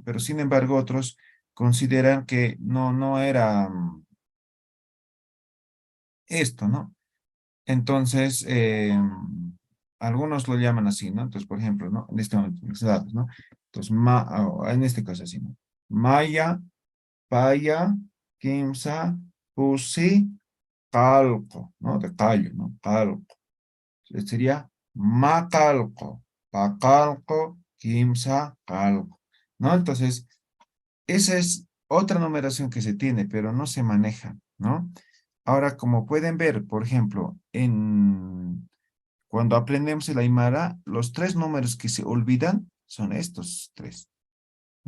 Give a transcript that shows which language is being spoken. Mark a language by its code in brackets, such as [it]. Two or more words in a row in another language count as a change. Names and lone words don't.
[es] Pero sin embargo, otros consideran que no era esto, ¿no? Entonces, algunos lo llaman así, ¿no? Entonces, por ejemplo, ¿no? En este momento, en estos datos, ¿no? Entonces, en este caso así, ¿no? [ay] Maya, paya, kimsa, pusi, [es] calco, ¿no? De callo, ¿no? Calco. Entonces, sería [ay] macalco, pacalco, kimsa, [es] calco, ¿no? Entonces, esa es otra numeración que se tiene, pero no se maneja, ¿no? Ahora, como pueden ver, por ejemplo, cuando aprendemos el Aymara, los 3 números que se olvidan son estos 3, ¿no?